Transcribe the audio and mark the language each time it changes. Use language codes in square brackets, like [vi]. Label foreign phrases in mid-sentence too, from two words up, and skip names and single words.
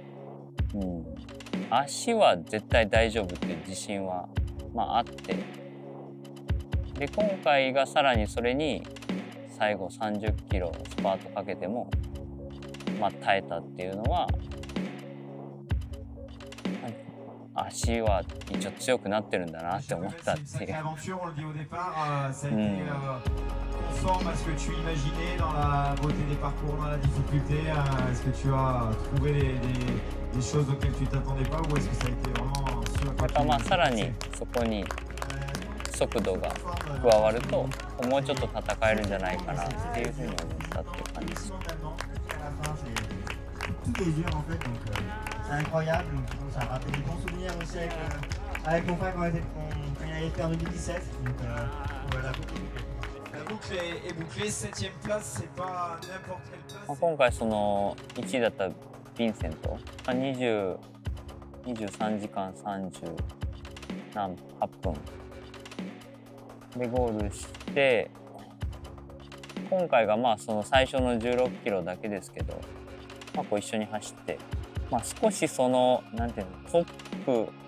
[ja] 足は絶対大丈夫っていう自信はあって、で今回がさらにそれに最後30キロスパートかけても耐えたっていうのは、足は一応強くなってるんだなって思ったっていう。 [fr] Conforme à ce que tu imaginais dans la beauté des parcours, dans la difficulté, est-ce que tu as trouvé des choses auxquelles tu t'attendais pas ou est-ce que ça a été vraiment sur la partie? [ja] さらにそこに速度が加わるともうちょっと戦えるんじゃないかなっていうふうに思ったっていう感じです。 [fr] Tout est dur en fait, donc c'est incroyable. Ça a rappelé des bons souvenirs aussi avec mon frère quand il avait fait en 2017. Donc voilà. La boucle est bouclée, 7ème place, c'est pas n'importe quelle place. [ja] 今回その1位だったヴィンセントが23時間30何8分でゴールして、今回がその最初の16キロだけですけど、こう一緒に走って、少しそのなんていうのトップ